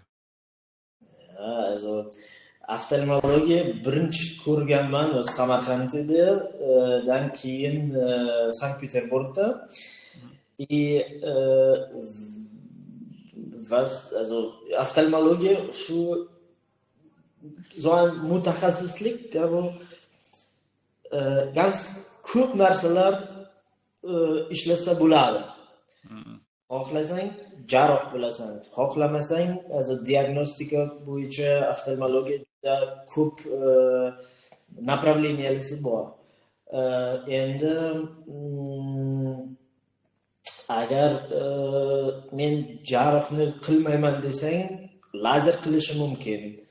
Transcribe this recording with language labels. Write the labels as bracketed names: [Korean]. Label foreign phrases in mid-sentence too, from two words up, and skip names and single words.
[Uzbek] Also oftalmologiya birinchi ko'rganman o'z Samarqandda, dan keyin Sankt-Peterburgda. also oftalmologiya shu [German] so ein [Uzbek] mutaxassislik, [German] wo ganz [Uzbek] ko'p narsalar ishlasa bo'ladi. Xohlasang jarroh bo'lasan, xohlamasang diagnostika bo'yicha oftalmologiya juda ko'p направленияsi bor. Endi agar men jarrohni qilmayman desang, lazer qilishi mumkin.